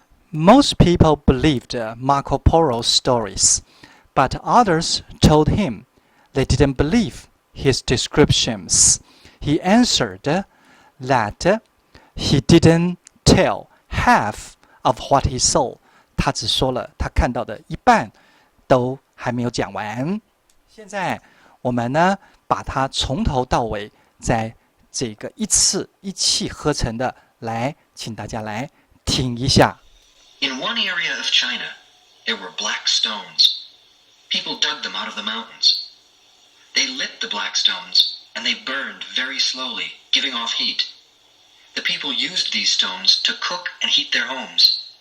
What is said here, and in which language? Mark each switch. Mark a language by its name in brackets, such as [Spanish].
[English] Most people believed Marco Polo's stories, but others told him they didn't believe his descriptions. He answered that he didn't tell half of what he saw. [Chinese] 他只说了他看到的一半，都还没有讲完。现在我们呢，把它从头到尾，在这个一次一气呵成的来，请大家来听一下。 [English] In one area of China, there were black stones. People dug them out of the mountains. They lit the black stones, and they burned very slowly, giving off heat. The people used these stones to cook and heat their homes.